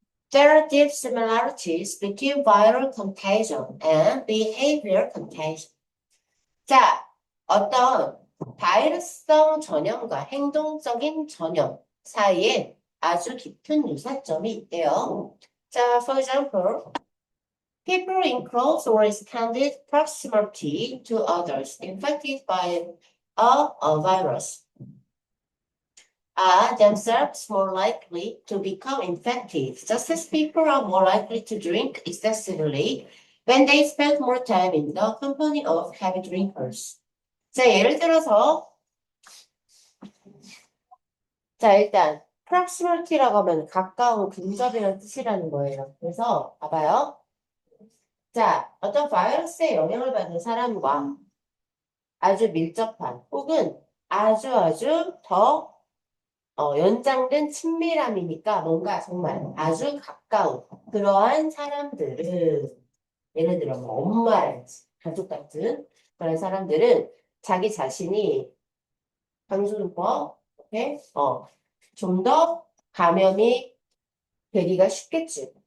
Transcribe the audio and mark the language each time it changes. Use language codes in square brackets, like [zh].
[en] There are deep similarities between viral contagion and behavior contagion. [ko] 자, 어떤 바이러스성 전염과 행동적인 전염 사이에 아주 깊은 유사점이 있대요. [en] 자, for example, people in close or extended proximity to others infected by a virus are themselves more likely to become infected, just as people are more likely to drink excessively when they spend more time in the company of heavy drinkers. [ko] 자, 예를 들어서, 자, 일단, proximity라고 하면 가까운 근접이라는 뜻이라는 거예요. 그래서, 봐봐요. 자, 어떤 바이러스에 영향을 받는 사람과 아주 밀접한 혹은 아주 더 연장된 친밀함이니까 뭔가 정말 아주 가까운 그러한 사람들은 예를 들어 뭐 엄마랄지 가족 같은 그런 사람들은 자기 자신이 방수법 좀 더 감염이 되기가 쉽겠지.